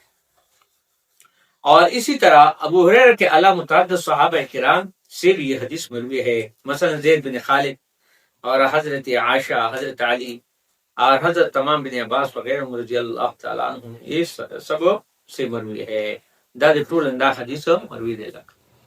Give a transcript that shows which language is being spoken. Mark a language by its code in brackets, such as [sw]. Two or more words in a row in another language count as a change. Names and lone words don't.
[ur] اور اسی طرح ابو ہریرہ کے علاوہ متعدد صحابہ کرام سے بھی یہ حدیث مروی ہے. مثلا زید بن خالد اور حضرت عائشہ، حضرت علی اور حضرت تمام بن عباس وغیرہ [ar] رضی اللہ تعالیٰ عنہ [ur] یہ سب سے مروی ہے. [ps] دا ټول اندا حدیث مروی دے گا.